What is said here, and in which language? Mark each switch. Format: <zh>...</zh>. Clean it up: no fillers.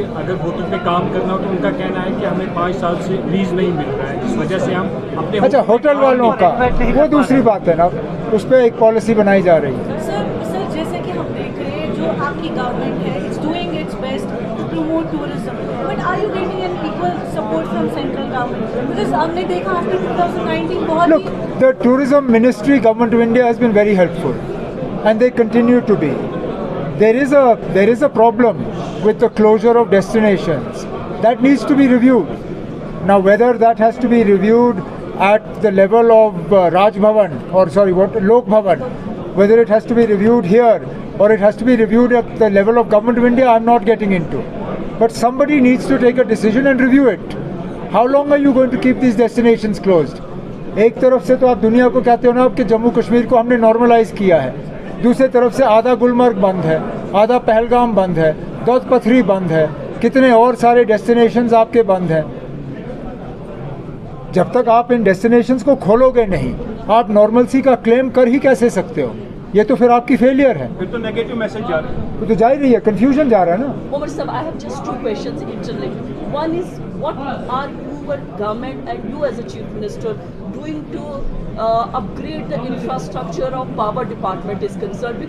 <hi>अगर होटल पे काम करना हो तो उनका कहना है कि हमें 5 साल से लीज नहीं मिल रहा है, इस वजह से हम अपने अच्छा, होटल वालों का वो दूसरी बात है ना, उस पर एक पॉलिसी बनाई जा रही है। सर जैसे कि हम देख रहे हैं जो आपकी गवर्नमेंट है,</hi> <en>It's doing its best to promote tourism, but are you getting an equal support from central government?</en> <hi>Because हमने देखा आफ्टर 2019 बहुत</hi> <en>Look, the tourism ministry, government of India has been very helpful and they continue to be. There is a problem with the closure of destinations that needs to be reviewed. Now whether that has to be reviewed at the level of Raj Bhavan or Lok Bhavan, whether it has to be reviewed here or it has to be reviewed at the level of Government of India, I'm not getting into. But somebody needs to take a decision and review it. How long are you going to keep these destinations closed?</en> <hi>एक तरफ से तो आप दुनिया को कहते हो ना कि जम्मू कश्मीर को हमने नॉर्मलाइज किया है, दूसरी तरफ से आधा गुलमर्ग बंद है, आधा पहलगाम बंद है, दौद पथरी बंद है, कितने और सारे डेस्टिनेशंस आपके बंद हैं। जब तक आप इन डेस्टिनेशंस को खोलोगे नहीं, आप नॉर्मलसी का क्लेम कर ही कैसे सकते हो? ये तो फिर आपकी फेलियर है। फिर तो नेगेटिव मैसेज जा रहा है। तो जा ही रही है, कंफ्यूजन जा रहा है ना।</hi> <en>Omar sir, I have just two questions interlinked. One is, what are your government and you as a chief minister doing to upgrade the infrastructure of power department is concerned?</en>